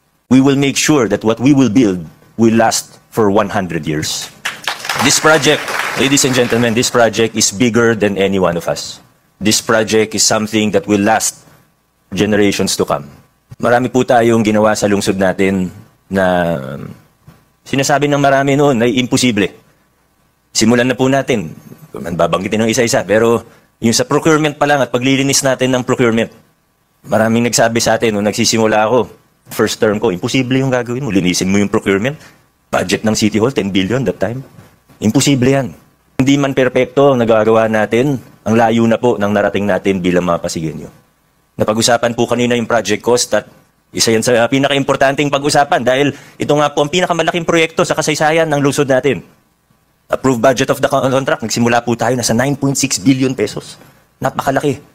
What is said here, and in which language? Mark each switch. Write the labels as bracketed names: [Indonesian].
[English] We will make sure that what we will build will last for 100 years. This project, ladies and gentlemen, this project is bigger than any one of us. This project is something that will last generations to come. [Filipino] Marami po tayong ginawa sa lungsod natin na sinasabi ng marami noon ay imposible. Simulan na po natin. Babanggitin ng isa-isa. Pero yung sa procurement pa lang at paglilinis natin ng procurement, maraming nagsabi sa atin nung nagsisimula ako, [English] first term ko, [Filipino] imposible yung gagawin mo. Linisin mo yung procurement. [English] Budget ng City Hall, 10 billion that time. [Filipino] Imposible yan. Hindi man perpekto ang nagagawa natin, ang layo na po ng narating natin bilang mga Pasigueño. Napag-usapan po kanina yung project cost at isa yan sa pinaka-importanting pag-usapan dahil ito nga po ang pinakamalaking proyekto sa kasaysayan ng lungsod natin. [English] Approved budget of the contract, [Filipino] nagsimula po tayo, nasa [English] 9.6 billion pesos. [Filipino] Napakalaki.